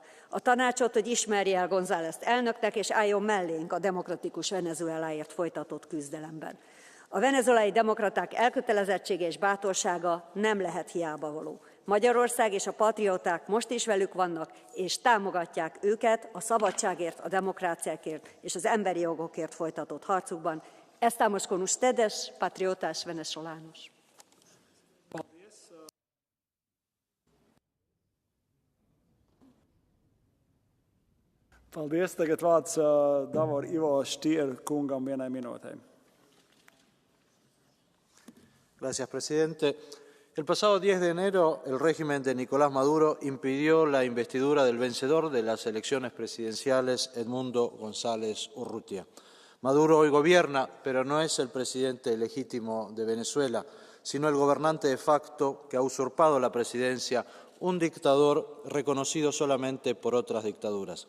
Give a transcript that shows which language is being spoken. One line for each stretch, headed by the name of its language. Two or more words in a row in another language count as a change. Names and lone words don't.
Hungarian: A tanácsot, hogy ismerje el Gonzálezt elnöknek, és álljon mellénk a demokratikus Venezueláért folytatott küzdelemben. A venezuelai demokraták elkötelezettsége és bátorsága nem lehet hiábavaló. Magyarország és a patrióták most is velük vannak, és támogatják őket a szabadságért, a demokráciákért és az emberi jogokért folytatott harcukban.
Spanish: Estamos con ustedes, patriotas venezolanos.
Latvian: Paldies. Tagad vārds Davor Ivo Stier kungam 1 minūtei.
Spanish: Gracias, presidente. El pasado 10 de enero, el régimen de Nicolás Maduro impidió la investidura del vencedor de las elecciones presidenciales, Edmundo González Urrutia. Maduro hoy gobierna, pero no es el presidente legítimo de Venezuela, sino el gobernante de facto que ha usurpado la presidencia, un dictador reconocido solamente por otras dictaduras.